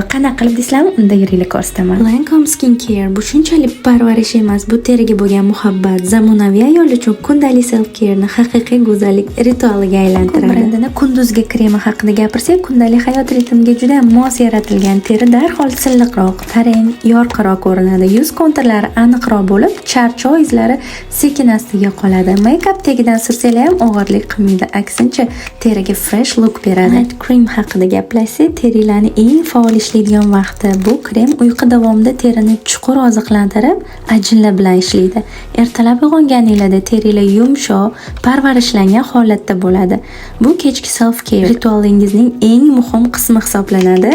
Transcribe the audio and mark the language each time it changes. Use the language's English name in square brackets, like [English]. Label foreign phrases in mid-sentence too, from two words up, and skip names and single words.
[Uzbek] Qanaqa qilib deysizlarmi, unda yiringlar ko'rsataman. Lancome Skincare bu shunchalik parvarish emas, bu teriga bo'lgan muhabbat, zamonaviy ayol uchun kundalik self-care'ni haqiqiy go'zallik ritualiga aylantiradi. Brendining kunduzgi kremi haqida gapirsak, kundalik hayot ritmiga juda mos yaratilgan teri darhol silliqroq, tarang, yorqinroq ko'rinadi. Yuz konturlari aniqroq bo'lib, charchoq izlari sekin-astiga qoladi. Make-up tagidan sursanglar ham og'irlik qilmaydi, aksincha teriga [English] fresh look [Uzbek] beradi. [English] Night cream [Uzbek] haqida gaplashsak, terilarni eng faol ishlaydigan vaqti. Bu krem uyqu davomida terini chuqur oziqlantirib, ajinlar bilan ishlaydi. Ertalab uyg'onganingizda terilar yumshoq, parvarishlangan holatda bo'ladi. Bu kechki self-care ritualingizning eng muhim qismi hisoblanadi.